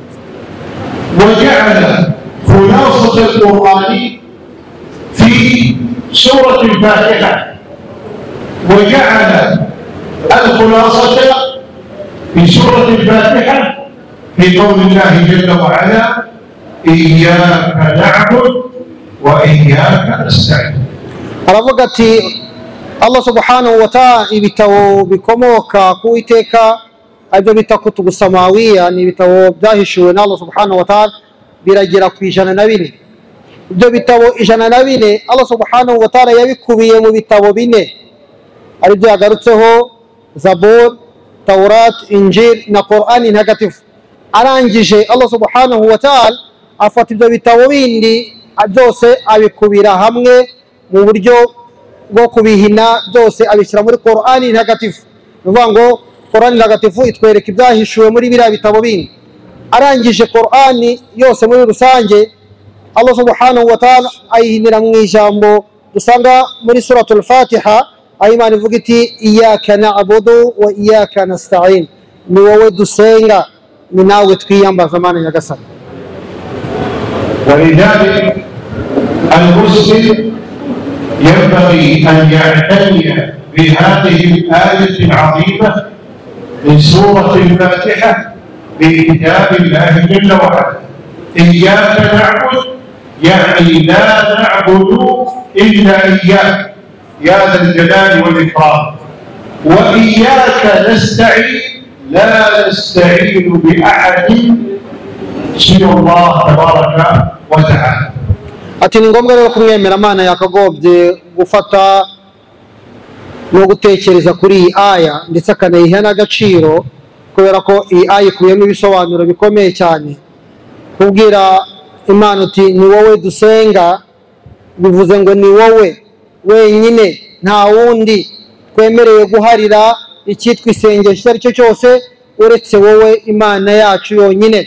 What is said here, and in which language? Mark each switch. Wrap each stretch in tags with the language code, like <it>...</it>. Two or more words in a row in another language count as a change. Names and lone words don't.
<ar>وجعل خلاصة القرآن في سورة الفاتحة، وجعل الخلاصة في سورة الفاتحة في قول الله جل وعلا: إياك نعبد وإياك نستعين.</ar> <rw>aravuga ati Allah</rw> <ar>سبحانه وتعالى</ar> <rw>ibitabo bikomoka ku Uwiteka ibyo bita</rw> <ar>كتب سماوية</ar> <rw>ni ibitabo byahishuwe na Allah</rw> <ar>سبحانه وتعالى</ar> <rw>biragera ku 104. ibyo bitabo 104 Allah</rw> <ar>سبحانه وتعالى</ar> <rw>yabikubiye mu bitabo 4 ari byo yagarutseho: Zabur, Taurat, Injil na Qur'ani ntagatifu. Arangije Allah</rw> <ar>سبحانه وتعالى</ar> <rw>afata ibyo bitabo bindi byose abikubira hamwe mu buryo bwo kubihina, byose abishyira muri Qur'ani ntagatifu. Bivuga ngo Qur'ani ntagatifu itwereka ibyahishuwe muri biriya bitabo bindi. Arangije Qur'ani yose muri rusange Allah</rw> <ar>سبحانه وتعالى</ar> <rw>ayihinira mu ijambo dusanga muri suratul Fatiha, aho Imana ivuga iti:</rw> <ar>إياك نعبد وإياك نستعين,</ar> <rw>ni wowe dusenga ni nawe twiyambaza Mana nyagasani.</rw> <ar>ولذلك المسلم ينبغي أن يعتني بهذه الآية العظيمة من سورة الفاتحة بكتاب الله جل وعلا. إياك نعبد يعني لا نعبد إلا إياك يا ذا الجلال والإكرام، وإياك نستعين لا نستعين بأحد سوى الله تبارك وتعالى.</ar> <rw>Ati ni ngombwa rero kumwemera Mana yakagobye gufata no gutekereza kuri iyi aya ndetse akanayiha n'agaciro, kubera ko iyi aya ikubiyemo ibisobanuro bikomeye cyane. Kubwira Imana uti ni wowe dusenga bivuze ngo ni wowe wenyine, nta wundi twemereye guharira icyitwa isengesho icyo ari cyo cyose uretse wowe Imana yacu yonyine.</rw>